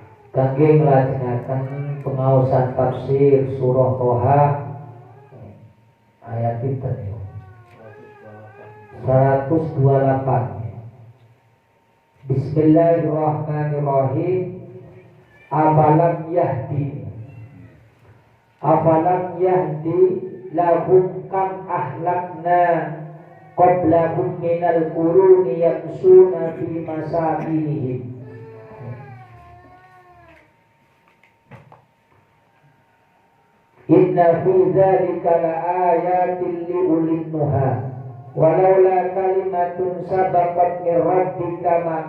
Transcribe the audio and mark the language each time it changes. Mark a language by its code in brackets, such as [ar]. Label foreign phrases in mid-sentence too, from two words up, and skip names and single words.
[jv] kangge nglajengaken pengaosan tafsir surah Toha ayat pinten niku 128. [ar] بسم الله الرحمن الرحيم. أفلم يهد لهم كم أهلكنا قبلهم من القرون يمشون في مساكنهم. إن في ذلك لآيات لأولي النهى ولولا كلمة سبقت من ربك